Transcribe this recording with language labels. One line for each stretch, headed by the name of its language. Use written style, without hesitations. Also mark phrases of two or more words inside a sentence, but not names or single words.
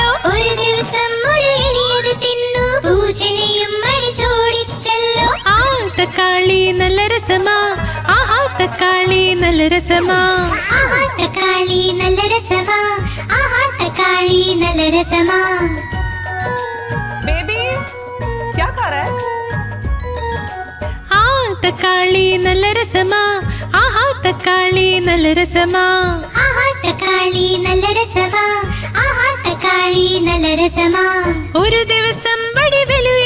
Malayalam: ഒരു ദിവസം ഒരു എലിയത് തിന്നു, പൂച്ചനെയും അടിച്ചോടിച്ചല്ലോ. ആ തക്കാളി നല്ല രസമാ, ആഹാ തക്കാളി നല്ല രസമാ. ആഹാ തക്കാളി നല്ല രസമാ, ആഹാ തക്കാളി നല്ല രസമാ.
Hindi: बेबी क्या कर रहा है?
Malayalam: ആ തക്കാളി നല്ല രസമാ, ആഹാ തക്കാളി നല്ല രസമാ. ആഹാ തക്കാളി നല്ല രസമാ, ആഹാ തക്കാളി നല്ല രസമാ. ഒരു ദിവസം വടിവേ